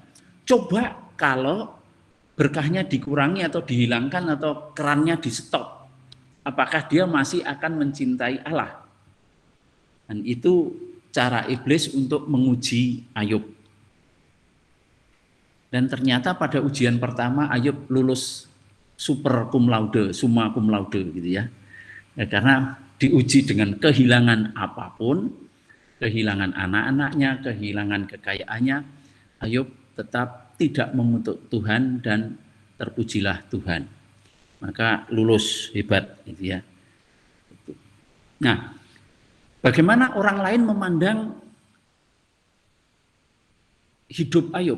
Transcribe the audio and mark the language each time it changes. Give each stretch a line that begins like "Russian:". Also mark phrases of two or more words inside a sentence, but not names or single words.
Indonesian: Coba kalau berkahnya dikurangi atau dihilangkan atau kerannya di stop, apakah dia masih akan mencintai Allah? Dan itu cara iblis untuk menguji Ayub. Dan ternyata pada ujian pertama Ayub lulus
Latin: super cum laude, summa cum laude
Indonesian: gitu ya. Karena diuji dengan kehilangan apapun, kehilangan anak-anaknya, kehilangan kekayaannya, Ayub tetap tidak mengutuk Tuhan dan terpujilah Tuhan. Maka lulus, hebat gitu ya. Nah, bagaimana orang lain memandang hidup Ayub?